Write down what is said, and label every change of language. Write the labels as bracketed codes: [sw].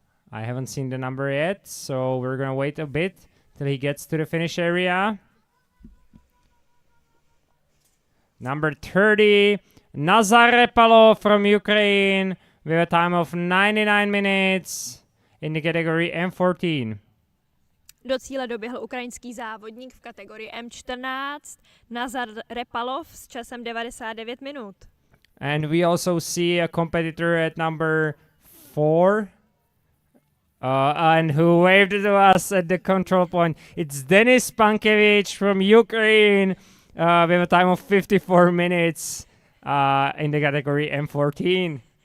[en] I haven't seen the number yet, so we're gonna wait a bit till he gets to the finish area. Number 30, Nazar Repalov from Ukraine with a time of 99 minutes in the category M14. [cs] Do cíle doběhl ukrajinský závodník v kategorii M14 Nazar Repalov s časem 99 minut. [en] And we also see a competitor at number 4 and who waved to us at the control point. It's Denis Pankevich from Ukraine with a time of 54 minutes in the category M14.